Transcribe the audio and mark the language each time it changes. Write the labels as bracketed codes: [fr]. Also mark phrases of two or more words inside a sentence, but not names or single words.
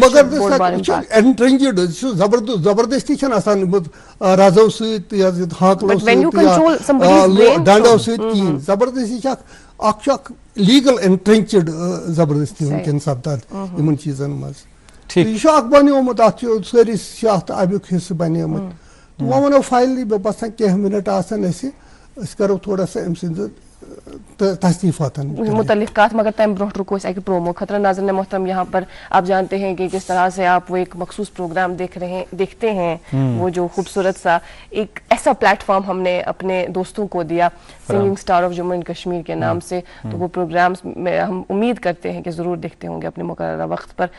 [ks] انٹرنجڈ چھُ زبردستی چھنہٕ آسان رزو سۭتۍ ہاکلو سۭتۍ ڈنڈو سۭتۍ کِہینۍ زبردستی چھِ اکھ چھُ اکھ لیٖگل انٹرنجڈ زبردستی وٕنکٮ۪ن سپدان یِمن چیٖزن منٛز. یہِ چھُ اکھ بنیومُت اتھ چھُ سٲری چھِ اتھ امیُک حصہٕ بنیومُت تہٕ وۄنۍ ونو فاینلی مےٚ باسان کینٛہہ مِنٹ آسن أسۍ کرو [ur] تھوڑا سا [ks] أمۍ سٕنٛدِ تصنیفاتن متعلق کتھ مگر تمہِ برونٛٹھ رُکو أسۍ اکہِ پرومو خٲطرٕ. [ur] ناظرین محترم یہاں پر آپ جانتے ہیں کہ کس طرح سے آپ وہ ایک مخصوص پروگرام دیکھتے ہیں وہ جو خوبصورت سا ایک ایسا پلیٹ فارم ہم نے اپنے دوستوں کو دیا سنگنگ اسٹار آف جموں اینڈ کشمیر کے نام سے تو وہ پروگرامس میں ہم امید کرتے ہیں کہ ضرور دیکھتے ہوں گے اپنے مقررہ وقت پر.